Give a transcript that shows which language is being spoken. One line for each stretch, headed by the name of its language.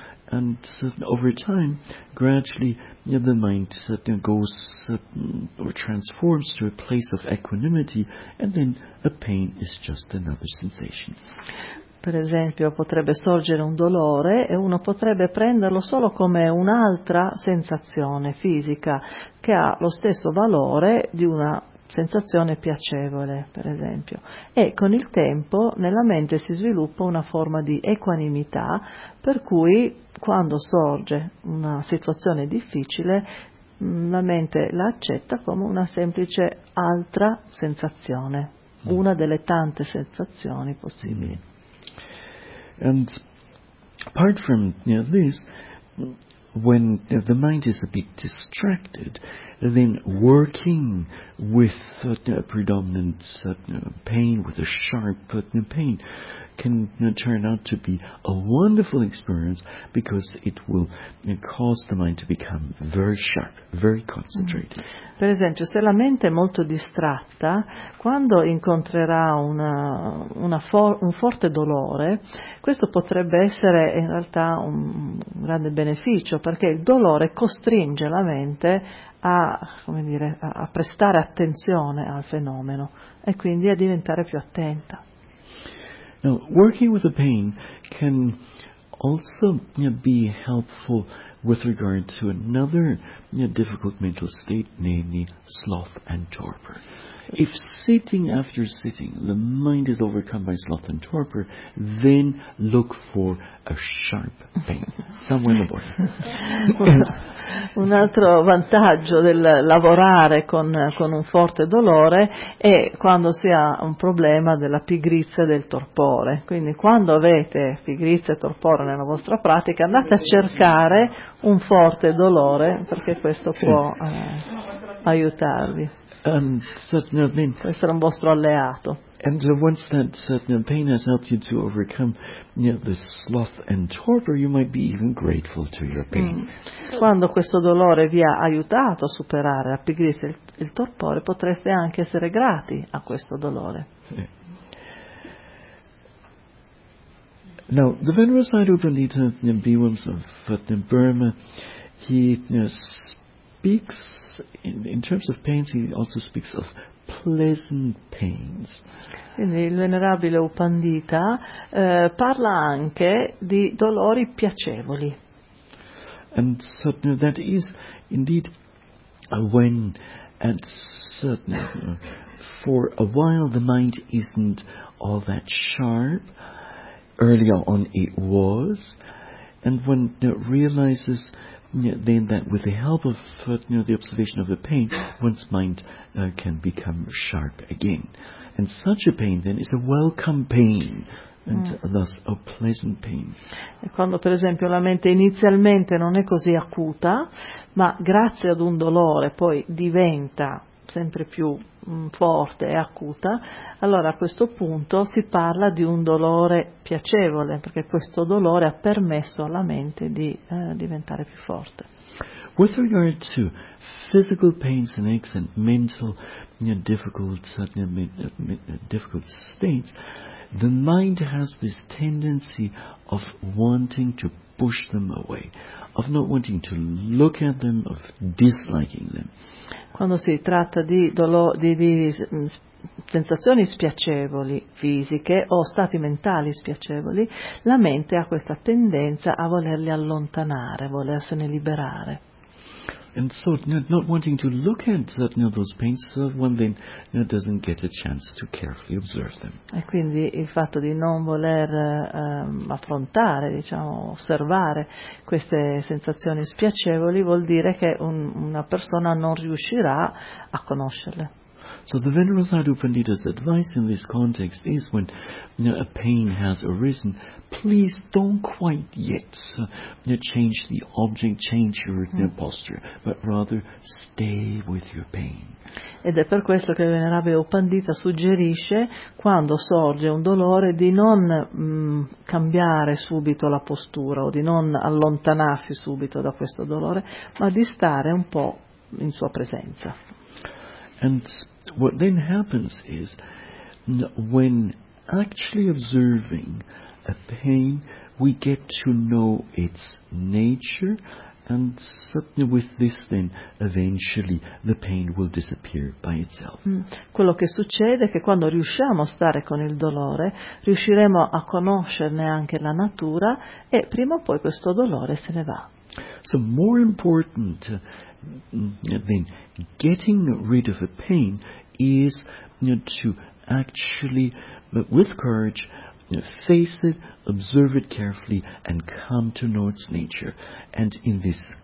English: And over time, gradually, the mind goes or transforms to a place of equanimity, and then a pain is just another sensation.
Italian: Per esempio, potrebbe sorgere un dolore e uno potrebbe prenderlo solo come un'altra sensazione fisica che ha lo stesso valore di una sensazione piacevole, per esempio. E con il tempo nella mente si sviluppa una forma di equanimità, per cui quando sorge una situazione difficile, la mente la accetta come una semplice altra sensazione. una delle tante sensazioni possibili.
English: And apart from this, when the mind is a bit distracted, then working with a predominant pain, with a sharp pain, can turn out to be a wonderful experience, because it will cause the mind to become very sharp, very concentrated.
Italian: Per esempio, se la mente è molto distratta, quando incontrerà un forte dolore, questo potrebbe essere in realtà un grande beneficio, perché il dolore costringe la mente a prestare attenzione al fenomeno e quindi a diventare più attenta.
English: Now, working with the pain can also be helpful with regard to another difficult mental state, namely sloth and torpor. If sitting after sitting, the mind is overcome by sloth and torpor, then look for a sharp pain somewhere in the body.
Italian: Un altro vantaggio del lavorare con un forte dolore è quando si ha un problema della pigrizia e del torpore. Quindi quando avete pigrizia e torpore nella vostra pratica, andate a cercare un forte dolore, perché questo può aiutarvi. Questo è un vostro alleato.
English: And once that pain has helped you to overcome the sloth and torpor, you might be even grateful to your pain.
Italian: Quando questo dolore vi ha aiutato a superare la pigrizia e il torpore, potreste anche essere grati a questo dolore.
English: Now, the venerable Sāruputta Nyambīvams of Burma, he speaks in terms of pains, he also speaks of pleasant pains.
Italian: Quindi il venerabile Upandita parla anche di dolori piacevoli.
English: And so that is indeed when at certain for a while the mind isn't all that sharp. Earlier on it was, and when it realizes then that with the help of the observation of the pain, one's mind can become sharp again. And such a pain then is a welcome pain, and thus a pleasant pain.
Italian: E quando per esempio la mente inizialmente non è così acuta, ma grazie ad un dolore poi diventa sempre più forte e acuta, allora a questo punto si parla di un dolore piacevole, perché questo dolore ha permesso alla mente di diventare più forte.
English: With regard to physical pains and aches and mental difficult states, the mind has this tendency of wanting to push them away, of not wanting to look at them, of disliking them.
Italian: Quando si tratta di dolore, di sensazioni spiacevoli fisiche o stati mentali spiacevoli, la mente ha questa tendenza a volerli allontanare, volersene liberare.
English: And so not wanting to look at those pains, so one then doesn't get a chance to carefully observe them.
Italian: E quindi il fatto di non voler affrontare, osservare queste sensazioni spiacevoli, vuol dire che una persona non riuscirà a conoscerle.
English: So the Venerable Sāruputta's advice in this context is, when a pain has arisen, please don't quite yet change the object, change your posture, but rather stay with your pain.
Italian: Ed è per questo che il Venerabile Upandita suggerisce, quando sorge un dolore, di non cambiare subito la postura o di non allontanarsi subito da questo dolore, ma di stare un po' in sua presenza.
English: And what then happens is, when actually observing a pain, we get to know its nature, and certainly with this then eventually the pain will disappear by itself.
Italian: Quello che succede è che quando riusciamo a stare con il dolore, riusciremo a conoscerne anche la natura, e prima o poi questo dolore se ne va.
English: So more important than getting rid of a pain is to actually, with courage, face it, observe it carefully, and come to know its nature. And in this